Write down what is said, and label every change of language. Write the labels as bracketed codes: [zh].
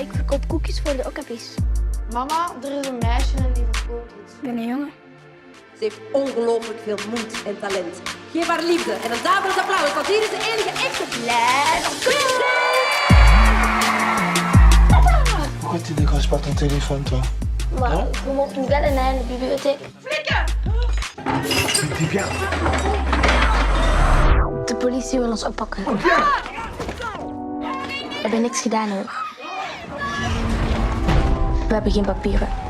[nl] Ik verkoop koekjes voor de okapis. Mama, er is een meisje en die verkoopt iets. Ik ben een jongen. Ze heeft ongelooflijk veel moed en talent. Geef haar liefde en een daverend applaus, want hier is de enige echte Let's Go! [fr] Pourquoi tu décroches pas ton téléphone, toi? [nl] Maar we mochten bellen naar de bibliotheek. Flikken! [fr] Dis bien. [nl] De politie wil ons oppakken. We hebben niks gedaan hoor. We hebben geen papieren.